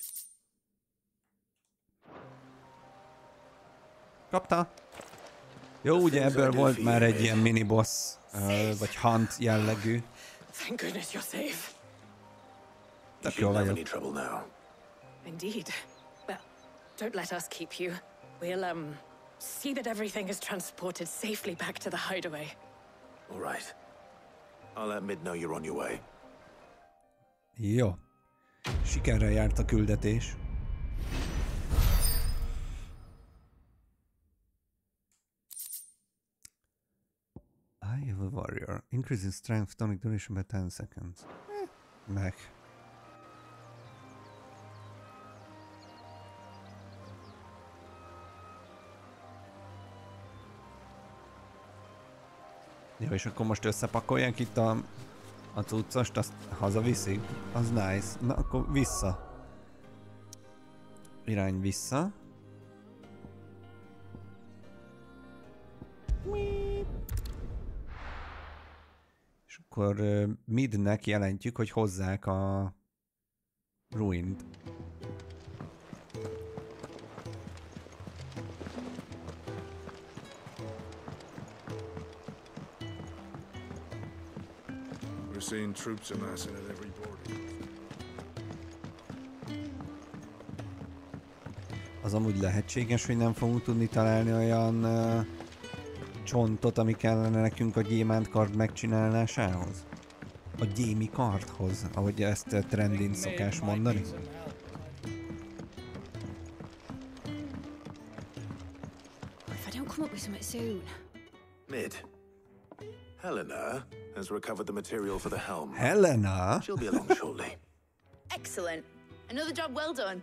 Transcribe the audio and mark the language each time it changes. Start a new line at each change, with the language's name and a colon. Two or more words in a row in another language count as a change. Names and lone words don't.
Hungarian: Kapta? Jó, ugye ebből volt már egy ilyen mini-boss, vagy hunt jellegű.
English: Thank goodness you're safe.
Hungarian: Tök jól vagyok.
English: Indeed. Well, don't let us keep you. We'll, see that everything is transported safely back to the hideaway. All right. I'll let Mid know you're on your way.
Hungarian: Jó. Sikerrel járt a küldetés.
English: Eye of a Warrior. Increasing strength tonic duration by 10 seconds.
Hungarian: Meg. Jó, és akkor most összepakolják itt a cuccost, azt hazaviszik. Az nice. Na, akkor vissza. Irány vissza. És akkor Midnek jelentjük, hogy hozzák a Ruined.
English: Seeing troops amassing at every border.
Hungarian: Az amúgy lehetséges, hogy nem fogunk tudni találni olyan csontot, ami kellene nekünk a gyémánt kard megcsinálásához? A gyémi kardhoz, ahogy ezt trendin szokás mondani?
English: If I don't come up with something soon. Mid. Helena has recovered the material for the helm. Helena? She'll be along shortly. Excellent. Another job well done.